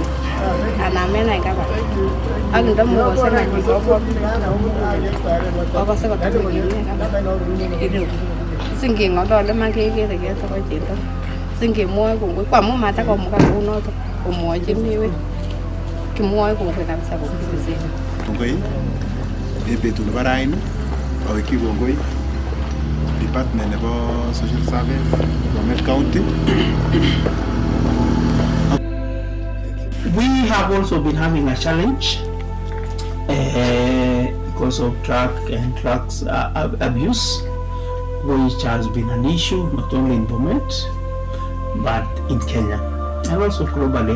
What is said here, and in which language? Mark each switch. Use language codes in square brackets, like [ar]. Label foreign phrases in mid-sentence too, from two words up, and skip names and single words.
[kln] Anamenai kaba ak ndamukose nyikobo kokose kotumikine kaba ireu singeng'olole man kekere ketoko chito singemwoe kongoi ko amun matakomuka kounoto komwochi miwek kimwoe kongoi kabisa kokisisen. Kongoi en betut nebo raini awekyi kongoi Department nebo Social Service Bomet County. [en] We have also been having a challenge because of drugs abuse, which has been an issue not only in Bomet but in Kenya and also globally.